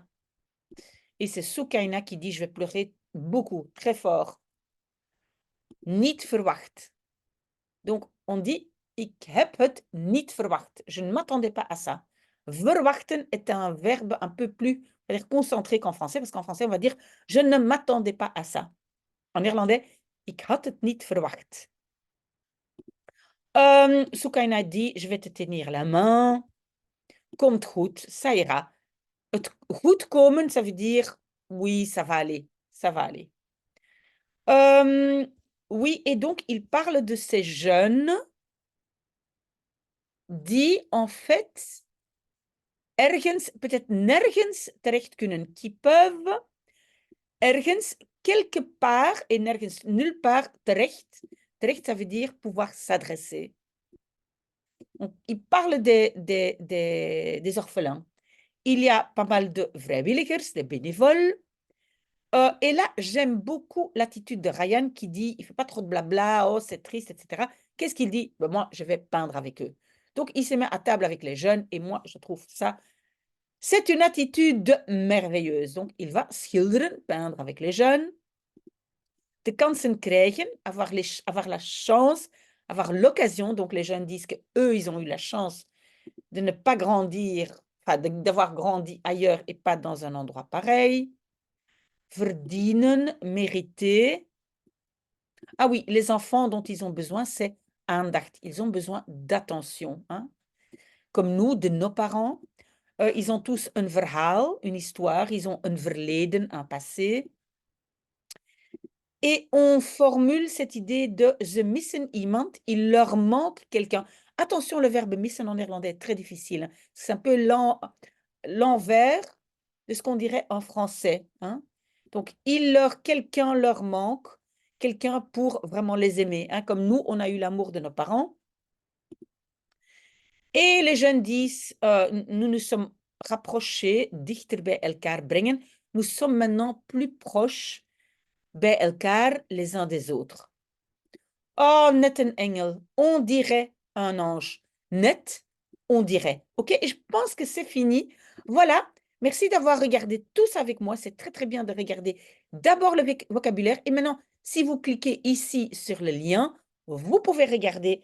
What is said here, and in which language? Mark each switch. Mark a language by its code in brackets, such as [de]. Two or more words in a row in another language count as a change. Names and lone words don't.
[fr] Et c'est Soukaina qui dit, je vais pleurer beaucoup, très fort. [nl] Niet verwacht. [fr] Donc, on dit, [nl] ik heb het niet verwacht. [fr] Je ne m'attendais pas à ça. Verwachten est un verbe un peu plus concentré qu'en français, parce qu'en français, on va dire, je ne m'attendais pas à ça. En néerlandais, [nl] ik had het niet verwacht. [fr] Soukaina dit, je vais te tenir la main. [nl] Komt goed, [fr] ça ira. [nl] Het goed komen, [fr] ça veut dire, oui, ça va aller, ça va aller. Oui, et donc il parle de ces jeunes die en fait ergens, peut-être [nl] nergens terecht kunnen, [fr] qui peuvent ergens, quelque part et nergens, nulle part terecht. Terecht, ça veut dire pouvoir s'adresser. Donc, il parle des orphelins. Il y a pas mal de vrijwilligers, des bénévoles. Et là, j'aime beaucoup l'attitude de Ryan qui dit, il ne fait pas trop de blabla, oh, c'est triste, etc. Qu'est-ce qu'il dit? Ben, moi, je vais peindre avec eux. Donc, il se met à table avec les jeunes et moi, je trouve ça, c'est une attitude merveilleuse. Donc, il va schilderen, peindre avec les jeunes, [nl] de kansen krijgen, [fr] avoir la chance, avoir l'occasion. Donc, les jeunes disent qu'eux, ils ont eu la chance de ne pas grandir, enfin, d'avoir grandi ailleurs et pas dans un endroit pareil. Verdienen, mériter. Ah oui, les enfants dont ils ont besoin, c'est aandacht. Ils ont besoin d'attention, hein. Comme nous, de nos parents. Ils ont tous un verhaal, une histoire. Ils ont un verleden, un passé. Et on formule cette idée de [nl] ze missen iemand, [fr] il leur manque quelqu'un. Attention, le verbe missen en néerlandais est très difficile, hein. C'est un peu l'envers de ce qu'on dirait en français, hein. Donc, quelqu'un leur manque, quelqu'un pour vraiment les aimer, hein. Comme nous, on a eu l'amour de nos parents. Et les jeunes disent, nous nous sommes rapprochés, [nl] dichter bij elkaar brengen. [fr] Nous sommes maintenant plus proches [nl] bij elkaar [fr] les uns des autres. [nl] Oh, net een engel. [fr] On dirait un ange. Net, on dirait. OK? Et je pense que c'est fini. Voilà. Merci d'avoir regardé tout ça avec moi. C'est très, très bien de regarder d'abord le vocabulaire. Et maintenant, si vous cliquez ici sur le lien, vous pouvez regarder.